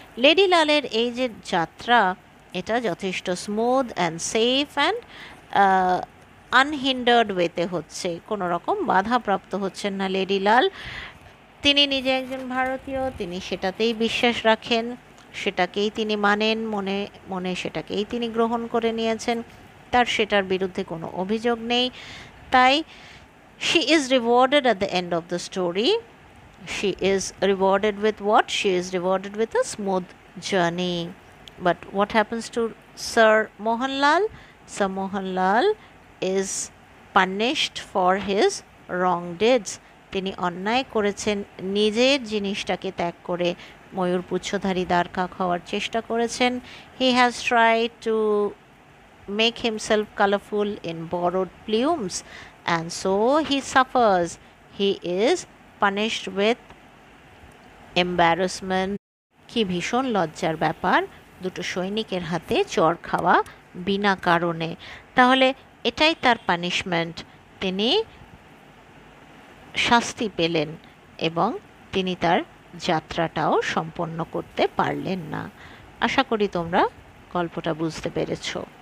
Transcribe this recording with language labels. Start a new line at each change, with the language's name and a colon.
Bangla: Lady লালের এই যে যাত্রা, এটা যথেষ্ট
English: smooth and safe and unhindered ওয়েতে
Bangla: হচ্ছে, কোনো রকম বাধাপ্রাপ্ত হচ্ছেন না লেডি লাল। তিনি নিজে একজন ভারতীয়, তিনি সেটাতেই বিশ্বাস রাখেন, সেটাকেই তিনি মানেন, মনে মনে সেটাকেই তিনি গ্রহণ করে নিয়েছেন। তার সেটার বিরুদ্ধে কোনো অভিযোগ নেই।
English: তাই she is rewarded at the end of the story. She is rewarded with what? She is rewarded with a smooth journey. But what happens to Sir Mohanlal? Sir Mohanlal is punished for his wrong deeds.
Bangla: তিনি অন্যায় করেছেন, নিজের জিনিসটাকে ত্যাগ করে ময়ূর পুচ্ছধারী দ্বারকাক হওয়ার চেষ্টা করেছেন।
English: He has tried to make himself colorful in borrowed plumes, and so he suffers. He is punished with embarrassment.
Bangla: কি ভীষণ লজ্জার ব্যাপার, দুটো সৈনিকের হাতে চড় খাওয়া বিনা কারণে। তাহলে এটাই তার পানিশমেন্ট, তিনি শাস্তি পেলেন এবং তিনি তার যাত্রাটাও সম্পন্ন করতে পারলেন না। আশা করি তোমরা গল্পটা বুঝতে পেরেছো।